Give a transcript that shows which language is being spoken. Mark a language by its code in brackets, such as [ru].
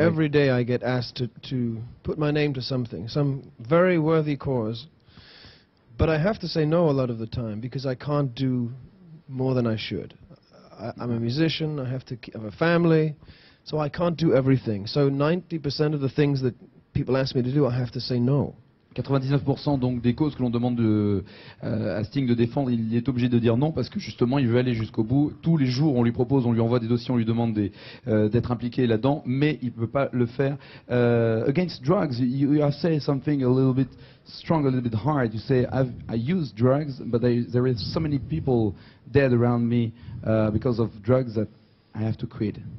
[en] Every day I get asked to put my name to something, some very worthy cause. But I have to say no a lot of the time because I can't do more than I should. I'm a musician, I have a family, so I can't do everything. So 90% of the things that people ask me to do, I have to say no. [fr] 99% donc des causes que l'on demande à Sting de défendre, il est obligé de dire non parce que justement il veut aller jusqu'au bout. Tous les jours on lui propose, on lui envoie des dossiers, on lui demande d'être impliqué là-dedans, mais il ne peut pas le faire. [en] Against drugs, you have said something a little bit strong, a little bit hard. You say I use drugs, but there is so many people dead around me because of drugs that I have to quit.